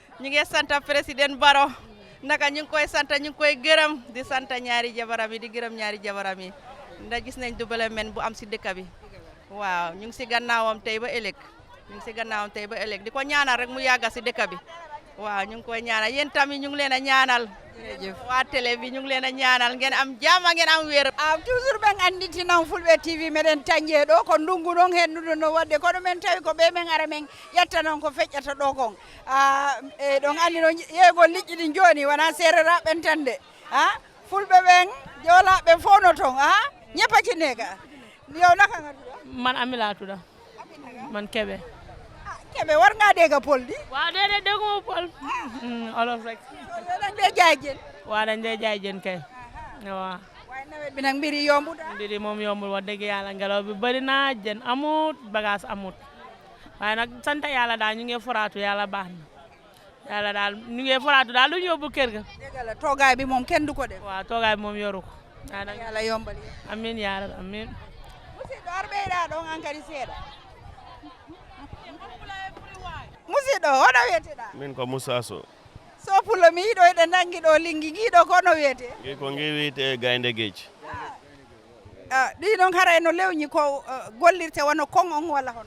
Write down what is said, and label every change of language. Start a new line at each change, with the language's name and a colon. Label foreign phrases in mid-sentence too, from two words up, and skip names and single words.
Wolof: ñu ngi sant président Barrow naka ñu ngi koy sant ñu ngi koy gërëm di sant ñaari jabaram yi di gërëm ñaari jabaram yi ndax gis nañ développement bu am si dëkk bi waaw ñu ngi si gannaawam tey ba ëllëg di ko ñaanal rek mu yàgga si dëkk bi waaw ñu ngi koy ñaanal yéen tamit ñu ngi leen a ñaanal. jërëjëf waa télé bi ñu ngi leen a ñaanal ngeen am jàmm ngeen am wér.
Fula: toujours ɓen anditinam fulɓe tv meɗen tañje ɗo ko ndungu ɗon hennude no wadde kono men tawi ko ɓe men ara men ƴetta noon ko feƴƴata ɗo kon e ɗon andi no yeegol liƴƴi ɗi joni wona sereraɓen tan de fulɓe ɓen joolaɓe fof no toon ñeppatine ka yow naka nga tuɗa
Wolof: man Amila tuɗa man Kebe Kebe war nga dégg Pël di waaw déedéet dégguma Pël olof rek dañ dee jaay jën waaw dañ dee jaay jën kay waaw waaye nawet bi nag mbiri yombut mbiri moom yombul wax dëgg yàlla ngelaw bi bëri na jën amut bagage amut waaye nag sant yàlla daal ñu ngi foraatu yàlla baax na yàlla daal ñu ngi foraatu daal lu ñu yóbbu kër ga dëgg la toogaay bi moom kenn du ko def waaw toogaay bi moom yoru ko yàlla yombal
Arabic: amin yaa rabbi amin
Fula: musidɗo ar ɓeyɗa ɗon an kadi seeɗa musidɗo hono wiyeteɗa min ko Moussa Sow so pullo mi yiɗo eɗen nangi ɗo linggi giɗo ko no wiyete ko ngi wiyete gaynde geej ɗi noon haray no lewñi ko gollirte wono kon on walla hono